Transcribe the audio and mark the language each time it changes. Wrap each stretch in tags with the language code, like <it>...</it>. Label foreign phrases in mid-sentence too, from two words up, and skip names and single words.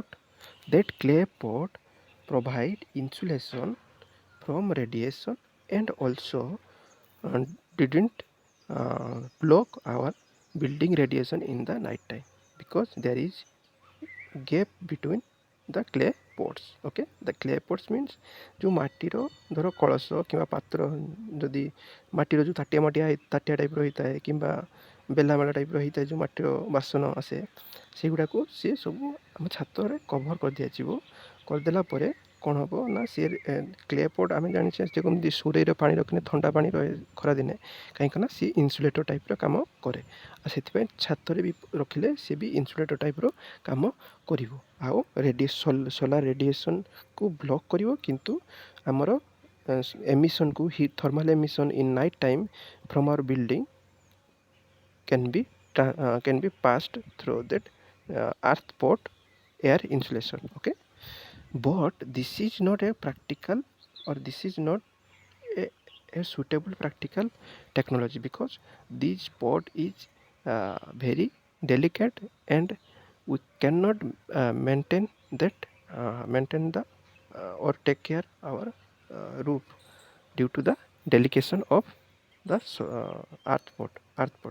<en>That clay pot provide insulation from radiation, and also uh, didn't block our building radiation in the night time, because there is gap between the clay pots. Okay, the clay pots means</en> <or>ଯେଉଁ ମାଟିର ଧର କଳସ କିମ୍ବା ପାତ୍ର, ଯଦି ମାଟିର ଯେଉଁ ତାଟିଆ ଟାଇପ୍ର ହେଇଥାଏ କିମ୍ବା ବେଲାମେଳା ଟାଇପ୍ର ହେଇଥାଏ, ଯେଉଁ ମାଟିର ବାସନ ଆସେ, ସେଗୁଡ଼ାକୁ ସିଏ ସବୁ ଆମ ଛାତରେ କଭର୍ କରିଦିଆଯିବ। କରିଦେଲା ପରେ କ'ଣ ହେବ ନା, ସିଏ</or> <en>clay pot</en> <or>ଆମେ ଜାଣିଛେ ଯେ କେମିତି ସୁରେଇର ପାଣି ରଖିଲେ ଥଣ୍ଡା ପାଣି ରହେ ଖରାଦିନେ, କାହିଁକି ନା ସିଏ ଇନ୍ସୁଲେଟର୍ ଟାଇପ୍ର କାମ କରେ। ଆଉ ସେଥିପାଇଁ ଛାତରେ ବି ରଖିଲେ ସିଏ ବି ଇନ୍ସୁଲେଟର୍ ଟାଇପ୍ର କାମ କରିବ।</or> <en>ଆଉ solar radiation block</en> <or>କରିବ, କିନ୍ତୁ ଆମର</or> <en>emission thermal emission in night time from our building can be passed through that earth pot air insulation. Okay, but this is not a practical, or this is not a suitable practical technology, because this pot is very delicate, and we cannot maintain the or take care our roof due to the delication of the earth pot.</en>